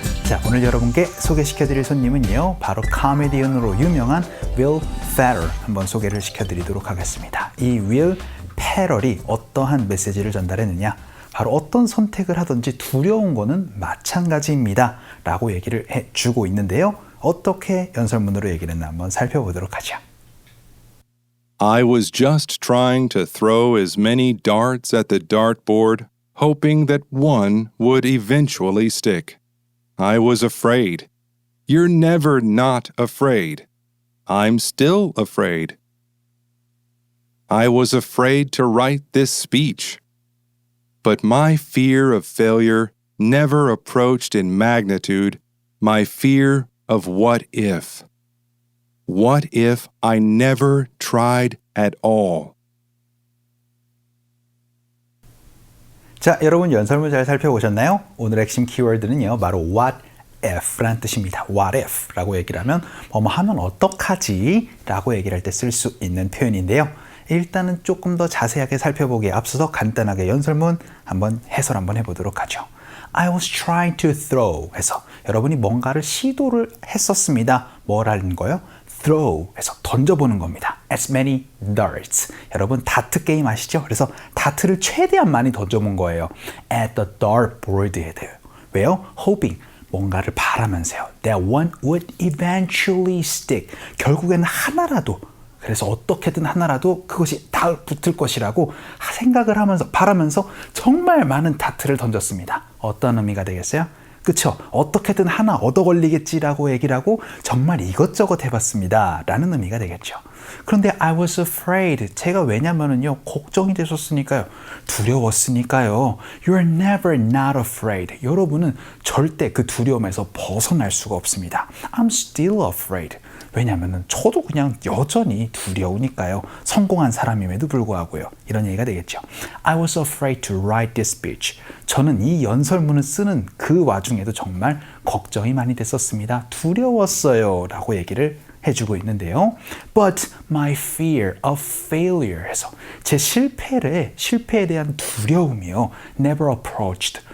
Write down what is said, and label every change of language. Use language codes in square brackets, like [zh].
[ko] 자, 오늘 여러분께 소개시켜드릴 손님은요, 바로 코미디언으로 유명한 윌 페럴 한번 소개를 시켜드리도록 하겠습니다. 이 윌 페럴이 어떠한 메시지를 전달했느냐, 바로 어떤 선택을 하든지 두려운 거는 마찬가지입니다 라고 얘기를 해주고 있는데요. 어떻게 연설문으로 얘기를 했나 한번 살펴보도록 하죠. [en] I was just trying to throw as many darts at the dartboard, hoping that one would eventually stick. I was afraid. You're never not afraid. I'm still afraid. I was afraid to write this speech. But my fear of failure never approached in magnitude my fear of what if. What if I never tried at all? [ko] 자, 여러분 연설문 잘 살펴보셨나요? 오늘 핵심 키워드는요, 바로 what if라는 뜻입니다. what if 라고 얘기를 하면 뭐뭐 하면 어떡하지? 라고 얘기를 할 때 쓸 수 있는 표현인데요. 일단은 조금 더 자세하게 살펴보기에 앞서서 간단하게 연설문 한번 해설 한번 해보도록 하죠. I was trying to throw 해서 여러분이 뭔가를 시도를 했었습니다. 뭐라는 거요? throw 해서 던져보는 겁니다. [en] as many darts. [ko] 여러분 다트 게임 아시죠? 그래서 다트를 최대한 많이 던져본 거예요. [en] at the dartboard에 돼요. [ko] 왜요? hoping. 뭔가를 바라면서요. [en] that one would eventually stick. [ko] 결국에는 하나라도, 그래서 어떻게든 하나라도 그것이 다 붙을 것이라고 생각을 하면서 바라면서 정말 많은 다트를 던졌습니다. 어떤 의미가 되겠어요? 그쵸? 어떻게든 하나 얻어 걸리겠지라고 얘기를 하고 정말 이것저것 해봤습니다 라는 의미가 되겠죠. [en] 그런데 I was afraid. [ko] 제가 왜냐면은요, 걱정이 되셨으니까요. [en] 두려웠으니까요. You're never not afraid. [ko] 여러분은 절대 그 두려움에서 벗어날 수가 없습니다. [en] I'm still afraid. [ko] 왜냐면은 저도 그냥 여전히 두려우니까요. 성공한 사람임에도 불구하고요. 이런 얘기가 되겠죠. [en] I was afraid to write this speech. [ko] 저는 이 연설문을 쓰는 그 와중에도 정말 걱정이 많이 됐었습니다. 두려웠어요 라고 얘기를 해주고 있는데요. But my fear of failure 해서 제 실패에 대한 두려움이요. [en] never approached.